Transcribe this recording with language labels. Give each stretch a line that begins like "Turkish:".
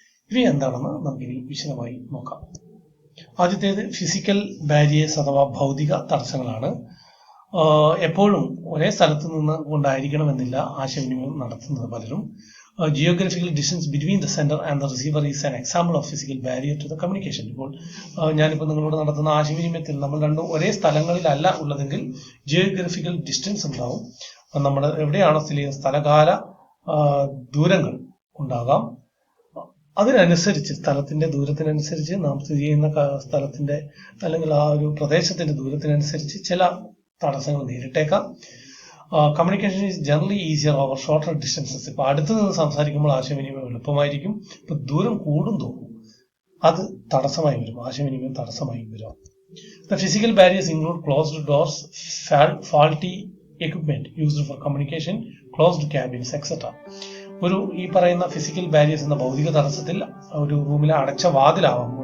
Malayalam: ഇവ എന്താണെന്ന് നമുക്കിനി വിശദമായി നോക്കാം. ആദ്യത്തേത് ഫിസിക്കൽ ബാരിയേഴ്സ് അഥവാ ഭൗതിക തടസ്സങ്ങളാണ്. എപ്പോഴും ഒരേ സ്ഥലത്ത് നിന്ന് കൊണ്ടായിരിക്കണമെന്നില്ല ആശയവിനിമയം നടത്തുന്നത് പലരും.
English: Geographical distance between the sender and the receiver is an example of physical barrier to the communication.
Malayalam: ഇപ്പോൾ ഞാനിപ്പോൾ നിങ്ങളോട് നടത്തുന്ന ആശയവിനിമയത്തിൽ നമ്മൾ രണ്ടും ഒരേ സ്ഥലങ്ങളിലല്ല ഉള്ളതെങ്കിൽ ജിയോഗ്രഫിക്കൽ ഡിസ്റ്റൻസ് ഉണ്ടാവും. നമ്മൾ എവിടെയാണോ സ്ഥിതി ചെയ്യുന്ന സ്ഥലകാല ദൂരങ്ങൾ ഉണ്ടാകാം. അതിനനുസരിച്ച് സ്ഥലത്തിന്റെ ദൂരത്തിനനുസരിച്ച് നാം സ്ഥിതി ചെയ്യുന്ന സ്ഥലത്തിന്റെ അല്ലെങ്കിൽ ആ ഒരു പ്രദേശത്തിന്റെ ദൂരത്തിനനുസരിച്ച് ചില തടസ്സങ്ങൾ നേരിട്ടേക്കാം.
English: Communication is generally easier over shorter distances.
Malayalam: ഇപ്പൊ അടുത്ത് നിന്ന് സംസാരിക്കുമ്പോൾ ആശയവിനിമയം എളുപ്പമായിരിക്കും. ഇപ്പൊ ദൂരം കൂടും തോറും അത് തടസ്സമായി വരും, ആശയവിനിമയം തടസ്സമായി വരും.
English: The physical barriers include closed doors, faulty equipment used for communication, closed cabins, etc.
Malayalam: ഈ പറയുന്ന ഫിസിക്കൽ ബാരിയേഴ്സ് എന്ന ഭൗതിക തടസ്സത്തിൽ ഒരു റൂമിലെ അടച്ച വാതിലാവാം.